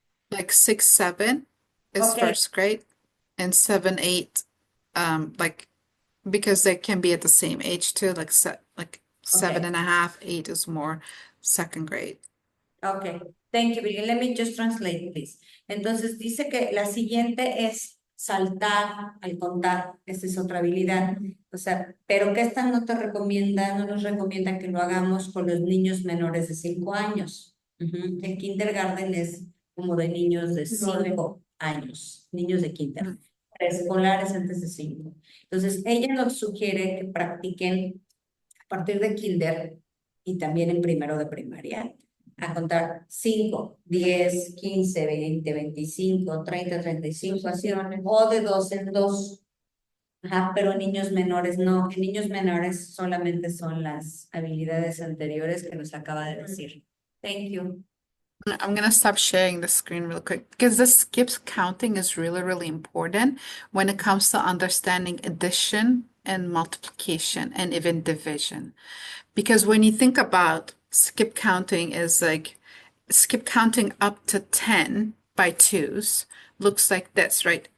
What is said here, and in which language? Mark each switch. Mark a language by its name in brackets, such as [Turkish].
[English] Like 6, 7 is Okay. first grade, and 7, 8, like because they can be at the same age too, like 7.5, 8 is more second grade. Okay, thank you, Billy. Let me just translate, please. [Spanish] Entonces dice que la siguiente es saltar al contar. Esta es otra habilidad. O sea, pero que esta no te recomienda, no nos recomienda que lo hagamos con los niños menores de 5 años. El kindergarten es como de niños de 5 años, niños de kinder. Preescolares antes de 5. Entonces, ella nos sugiere que practiquen a partir de kinder y también en primero de primaria a contar 5, 10, 15, 20, 25, 30, 35, así, o de 2 en 2. Ajá, pero en niños menores no. En niños menores solamente son las habilidades anteriores que nos acaba de decir. [English] Thank you. I'm gonna stop sharing the screen real quick because the skips counting is really, really important when it comes to understanding addition and multiplication and even division. Because when you think about skip counting is like skip counting up to 10 by 2s looks like this, right?